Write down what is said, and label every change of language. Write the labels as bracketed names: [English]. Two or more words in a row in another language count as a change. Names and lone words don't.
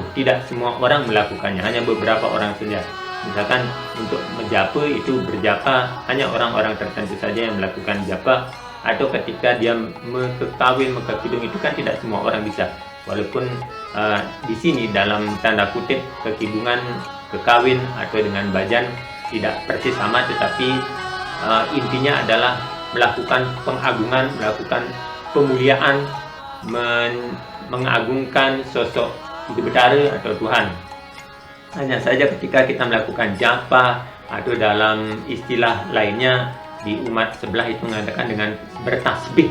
[Indonesian] Tidak semua orang melakukannya, hanya beberapa orang saja. Misalkan untuk menjapa itu berjapa hanya orang-orang tertentu saja yang melakukan japa, atau ketika dia mekawin, mekakidung itu kan tidak semua orang bisa. Walaupun di sini dalam tanda kutip kekidungan, kekawin atau dengan bajan tidak persis sama, tetapi intinya adalah melakukan pengagungan, melakukan pemuliaan, mengagungkan sosok Ibu Betara atau Tuhan. Hanya saja ketika kita melakukan japa atau dalam istilah lainnya di umat sebelah itu mengatakan dengan bertasbih.